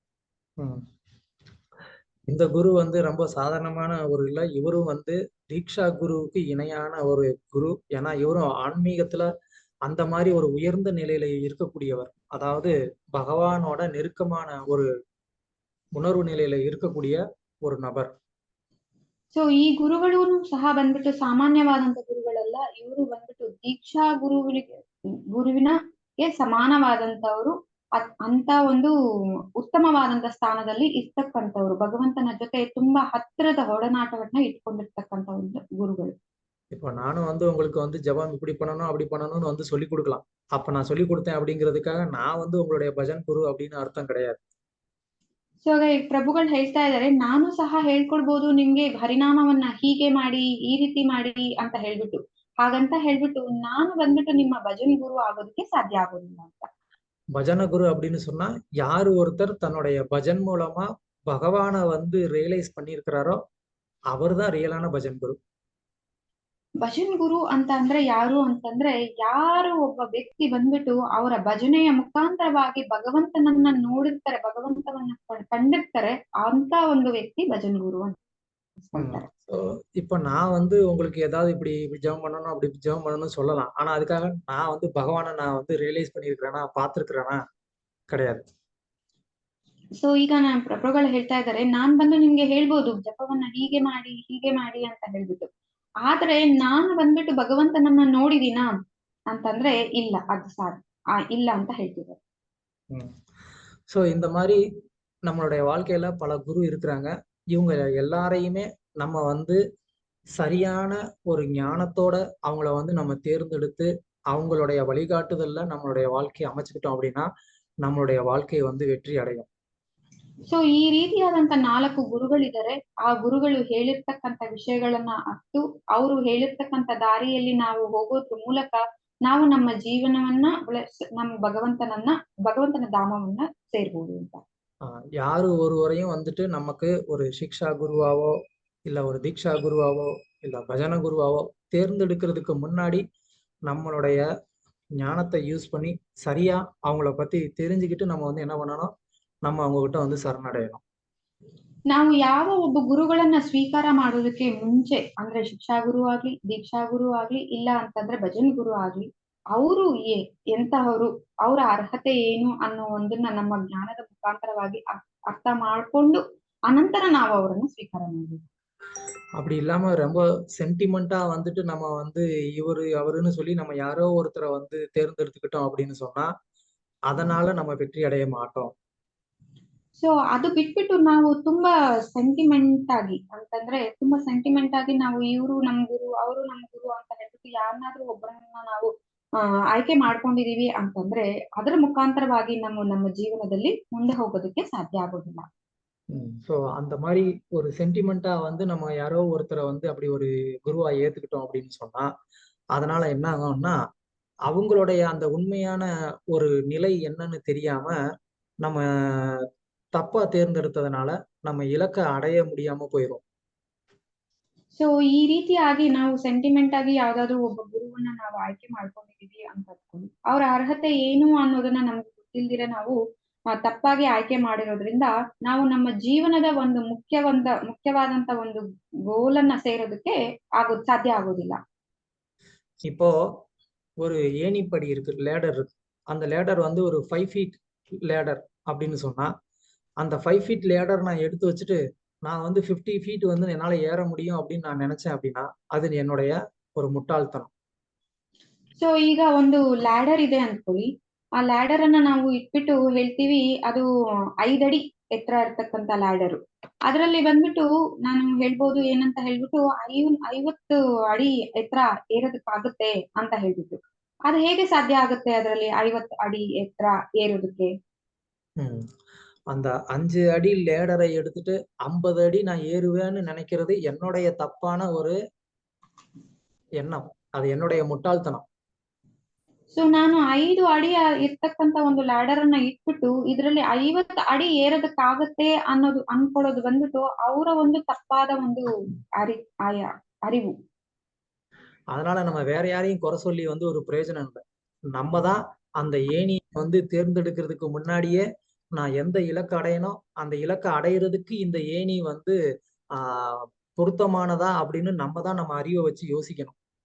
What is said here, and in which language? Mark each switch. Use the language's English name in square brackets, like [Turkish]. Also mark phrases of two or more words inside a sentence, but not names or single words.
[Tamil] இந்த குரு வந்து ரொம்ப சாதாரணமான ஒரு இல்லை. இவரும் வந்து தீக்ஷா குருவுக்கு இணையான ஒரு குரு. ஏன்னா இவரும் ஆன்மீகத்துல அந்த மாதிரி ஒரு உயர்ந்த நிலையில இருக்கக்கூடியவர். அதாவது பகவானோட நெருக்கமான ஒரு உணர்வு நிலையில இருக்கக்கூடிய ஒரு நபர். [Kannada] ಸೊ ಈ ಗುರುಗಳು ಸಹ ಬಂದ್ಬಿಟ್ಟು ಸಾಮಾನ್ಯವಾದಂತ ಗುರುಗಳಲ್ಲ. ಇವರು ಬಂದ್ಬಿಟ್ಟು ದೀಕ್ಷಾ ಗುರುವಿನಗೆ ಸಮಾನವಾದಂತವರು. ಅಂತ ಒಂದು ಉತ್ತಮವಾದಂತ ಸ್ಥಾನದಲ್ಲಿ ಇರ್ತಕ್ಕಂಥವ್ರು, ಭಗವಂತನ ಜೊತೆ ತುಂಬಾ ಹತ್ತಿರದ ಒಡನಾಟವನ್ನ ಇಟ್ಕೊಂಡಿರ್ತಕ್ಕಂಥ ಒಂದು ಗುರುಗಳು. [Tamil] இப்போ நானும் வந்து உங்களுக்கு வந்து ஜபம் இப்படி பண்ணணும் அப்படி பண்ணணும்னு வந்து சொல்லி கொடுக்கலாம். அப்ப நான் சொல்லி கொடுத்தேன் அப்படிங்கிறதுக்காக நான் வந்து உங்களுடைய பஜன் குரு அப்படின்னு அர்த்தம் கிடையாது. [Kannada] ಸೊ ಈಗ ಪ್ರಭುಗಳು ಹೇಳ್ತಾ ಇದ್ದಾರೆ, ನಾನು ಸಹ ಹೇಳ್ಕೊಡ್ಬೋದು ನಿಮ್ಗೆ ಹರಿನಾಮವನ್ನ ಹೀಗೆ ಮಾಡಿ ಈ ರೀತಿ ಮಾಡಿ ಅಂತ ಹೇಳ್ಬಿಟ್ಟು. ಹಾಗಂತ ಹೇಳ್ಬಿಟ್ಟು ನಾನು ಬಂದ್ಬಿಟ್ಟು ನಿಮ್ಮ ಭಜನ್ ಗುರು ಆಗೋದಕ್ಕೆ ಸಾಧ್ಯ ಆಗೋದಿಲ್ಲ ಅಂತ. [Tamil] பஜன குரு அப்படின்னு சொன்னா யாரு ஒருத்தர் தன்னுடைய பஜன் மூலமா பகவானை வந்து ரியலைஸ் பண்ணியிருக்கிறாரோ அவர் தான் ரியலான பஜன் குரு. [Kannada] ಭಜನ್ ಗುರು ಅಂತ ಅಂದ್ರೆ ಯಾರು ಅಂತಂದ್ರೆ, ಯಾರು ಒಬ್ಬ ವ್ಯಕ್ತಿ ಬಂದ್ಬಿಟ್ಟು ಅವರ ಭಜನೆಯ ಮುಖಾಂತರವಾಗಿ ಭಗವಂತನನ್ನ ನೋಡಿರ್ತಾರೆ, ಭಗವಂತವನ್ನ ಕಂಡಿರ್ತಾರೆ, ಅಂತ ಒಂದು ವ್ಯಕ್ತಿ ಭಜನ್ ಗುರು ಅಂತ. [Tamil] இப்ப நான் வந்து உங்களுக்கு ஏதாவது இப்படி ஜெபம் பண்ணணும் அப்படி ஜெபம் பண்ணணும்னு சொல்லலாம். ஆனா அதுக்காக நான் வந்து பகவானை நான் வந்து ரியலைஸ் பண்ணிருக்கிறேனா பார்த்திருக்கிறேனா கிடையாது. [Kannada] ಸೊ ಈಗ ಪ್ರಭುಗಳು ಹೇಳ್ತಾ ಇದ್ದಾರೆ, ನಾನ್ ಬಂದು ನಿಮ್ಗೆ ಹೇಳ್ಬೋದು ಜಪವನ್ನ ಹೀಗೆ ಮಾಡಿ ಅಂತ ಹೇಳ್ಬಿಟ್ಟು. ಆದ್ರೆ ನಾನು ಬಂದ್ಬಿಟ್ಟು ಭಗವಂತನನ್ನ ನೋಡಿದೀನಾ ಅಂತಂದ್ರೆ ಇಲ್ಲ, ಅದು ಇಲ್ಲ ಅಂತ ಹೇಳ್ತಿದ್ದಾರೆ. [Tamil] சோ இந்த மாதிரி நம்மளுடைய வாழ்க்கையில பல குரு இருக்கிறாங்க. இவங்க எல்லாரையுமே நம்ம வந்து சரியான ஒரு ஞானத்தோட அவங்கள வந்து நம்ம தேர்ந்தெடுத்து அவங்களுடைய வழிகாட்டுதல்ல நம்மளுடைய வாழ்க்கையை அமைச்சுக்கிட்டோம் அப்படின்னா நம்மளுடைய வாழ்க்கை வந்து வெற்றி அடையும். [Kannada] ಸೊ ಈ ರೀತಿಯಾದಂತ 4 ಗುರುಗಳಿದ್ದಾರೆ. ಆ ಗುರುಗಳು ಹೇಳಿರ್ತಕ್ಕಂಥ ವಿಷಯಗಳನ್ನ ಅಷ್ಟು ಅವರು ಹೇಳಿರ್ತಕ್ಕಂಥ ದಾರಿಯಲ್ಲಿ ನಾವು ಹೋಗೋದ್ರ ಮೂಲಕ ನಾವು ನಮ್ಮ ಜೀವನವನ್ನ ನಮ್ಮ ಭಗವಂತನ ಧಾಮವನ್ನ ಸೇರ್ಬೋದು ಅಂತ. [Tamil] யாரு ஒருவரையும் வந்துட்டு நமக்கு ஒரு சிக்ஷா குருவாவோ இல்ல ஒரு தீக்ஷா குருவாவோ இல்ல பஜன குருவாவோ தேர்ந்தெடுக்கிறதுக்கு முன்னாடி நம்மளுடைய ஞானத்தை யூஸ் பண்ணி சரியா அவங்கள பத்தி தெரிஞ்சுக்கிட்டு நம்ம வந்து என்ன பண்ணணும், நம்ம அவங்க கிட்ட வந்து சரணடையணும். [Kannada] ನಾವು ಯಾವ ಒಬ್ಬ ಗುರುಗಳನ್ನ ಸ್ವೀಕಾರ ಮಾಡೋದಕ್ಕೆ ಮುಂಚೆ, ಅಂದ್ರೆ ಶಿಕ್ಷಾ ಗುರು ಆಗ್ಲಿ, ದೀಕ್ಷಾ ಗುರು ಆಗ್ಲಿ, ಇಲ್ಲ ಅಂತಂದ್ರೆ ಭಜನ್ ಗುರು ಆಗ್ಲಿ, ಅವರು ಎಂತಹವರು, ಅವರ ಅರ್ಹತೆ ಏನು ಅನ್ನೋ ಒಂದನ್ನ ನಮ್ಮ ಜ್ಞಾನದ ಮುಖಾಂತರವಾಗಿ ಅರ್ಥ ಮಾಡ್ಕೊಂಡು ಅನಂತರ ನಾವು ಅವರನ್ನು ಸ್ವೀಕಾರ ಮಾಡಬೇಕು. [Tamil] அப்படி இல்லாம ரொம்ப சென்டிமெண்டா வந்துட்டு நம்ம வந்து இவரு அவருன்னு சொல்லி நம்ம யாரோ ஒருத்தரை வந்து தேர்ந்தெடுத்துக்கிட்டோம் அப்படின்னு சொன்னா அதனால நம்ம வெற்றி அடைய மாட்டோம். [Kannada] ಸೊ ಅದು ಬಿಟ್ಬಿಟ್ಟು ನಾವು ತುಂಬಾ ಸೆಂಟಿಮೆಂಟ್ ಆಗಿ ಅಂತಂದ್ರೆ ತುಂಬಾ ಸೆಂಟಿಮೆಂಟ್ ಆಗಿ ನಾವು ಇವರು ನಮ್ ಗುರು ಅವರು ನಮ್ ಗುರು ಅಂತ ಹೇಳ್ಬಿಟ್ಟು ಯಾರನ್ನಾದ್ರೂ ಒಬ್ಬರನ್ನ ನಾವು ಆಯ್ಕೆ ಮಾಡ್ಕೊಂಡಿದೀವಿ ಅಂತಂದ್ರೆ ಅದರ ಮುಖಾಂತರವಾಗಿ ನಮ್ಮ ಜೀವನದಲ್ಲಿ ಮುಂದೆ ಹೋಗೋದಕ್ಕೆ ಸಾಧ್ಯ ಆಗೋದಿಲ್ಲ. [Tamil] ஸோ அந்த மாதிரி ஒரு சென்டிமெண்டா வந்து நம்ம யாரோ ஒருத்தரை வந்து அப்படி ஒரு குருவா ஏத்துக்கிட்டோம் அப்படின்னு சொன்னா அதனால என்ன ஆகும்னா அவங்களுடைய அந்த உண்மையான ஒரு நிலை என்னன்னு தெரியாம நம்ம தப்பா தேர்ந்தெடுத்ததுனால நம்ம இலக்கை அடைய முடியாம போயிடும். [Kannada] ಸೊ ಈ ರೀತಿಯಾಗಿ ನಾವು ಸೆಂಟಿಮೆಂಟ್ ಆಗಿ ಯಾವ್ದಾದ್ರು ಒಬ್ಬ ಗುರುವನ್ನ ನಾವು ಆಯ್ಕೆ ಮಾಡ್ಕೊಂಡಿದೀವಿ ಅಂತ ಅನ್ಕೊಂಡು ಅವ್ರ ಅರ್ಹತೆ ಏನು ಅನ್ನೋದನ್ನ ನಮ್ಗೆ ಗೊತ್ತಿಲ್ದಿರ ನಾವು ತಪ್ಪಾಗಿ ಆಯ್ಕೆ ಮಾಡಿರೋದ್ರಿಂದ ನಾವು ನಮ್ಮ ಜೀವನದ ಒಂದು ಮುಖ್ಯವಾದಂತ ಒಂದು ಗೋಲನ್ನ ಸೇರೋದಕ್ಕೆ ಸಾಧ್ಯ ಆಗೋದಿಲ್ಲ. [Tamil] இப்போ ஒரு ஏணிப்படி இருக்கு, லேடர் இருக்கு. அந்த லேடர் வந்து ஒரு 5 [English] feet ladder [Tamil] அப்படின்னு சொன்னா அந்த 5 [English] feet ladder [Tamil] நான் எடுத்து வச்சுட்டு நான் வந்து 50 feet வந்து என்னால ஏற முடியும் அப்படின்னு நான் நினைச்சேன் அப்படின்னா அது என்னுடைய ஒரு முட்டாள்தனம். [Kannada] ಸೊ ಈಗ ಒಂದು ಲ್ಯಾಡರ್ ಇದೆ ಅನ್ಕೊಳ್ಳಿ, ಆ ಲ್ಯಾಡರ್ ಅನ್ನ ನಾವು ಇಟ್ಬಿಟ್ಟು ಹೇಳ್ತೀವಿ ಅದು 5 ಅಡಿ ಎತ್ತರ ಇರ್ತಕ್ಕಂತ ಲ್ಯಾಡರು. ಅದರಲ್ಲಿ ಬಂದ್ಬಿಟ್ಟು ನಾನು ಹೇಳ್ಬೋದು ಏನಂತ ಹೇಳ್ಬಿಟ್ಟು 50 ಅಡಿ ಎತ್ತರ ಏರೋದಕ್ಕಾಗುತ್ತೆ ಅಂತ ಹೇಳ್ಬಿಟ್ಟು. ಅದು ಹೇಗೆ ಸಾಧ್ಯ ಆಗುತ್ತೆ ಅದರಲ್ಲಿ 50 ಅಡಿ ಎತ್ತರ ಏರೋದಕ್ಕೆ? [Tamil] அந்த 5 அடி லேடரை எடுத்துட்டு 50 அடி நான் ஏறுவேன்னு நினைக்கிறது என்னுடைய தப்பான ஒரு எண்ணம், அது என்னுடைய முட்டாள்தனம். [Kannada] ಸೊ ನಾನು 5 ಅಡಿ ಇರ್ತಕ್ಕಂತ ಒಂದು ಲ್ಯಾಡರ್ ಅನ್ನ ಇಟ್ಬಿಟ್ಟು ಇದರಲ್ಲಿ 50 ಅಡಿ ಏರೋದಕ್ಕಾಗತ್ತೆ ಅನ್ನೋದು ಅನ್ಕೊಳ್ಳೋದು ಬಂದ್ಬಿಟ್ಟು ಅವರ ಒಂದು ತಪ್ಪಾದ ಒಂದು அறிவு. [Tamil] அதனால நம்ம வேற யாரையும் குறை சொல்லி வந்து ஒரு பிரயோஜனம் இல்லை. நம்ம தான் அந்த ஏணியை வந்து தேர்ந்தெடுக்கிறதுக்கு முன்னாடியே நான் எந்த இலக்கு அடையணும் அந்த இலக்கை அடையிறதுக்கு இந்த ஏணி வந்து பொருத்தமானதா அப்படின்னு நம்ம தான் நம்ம அறிவை வச்சு யோசிக்கணும்.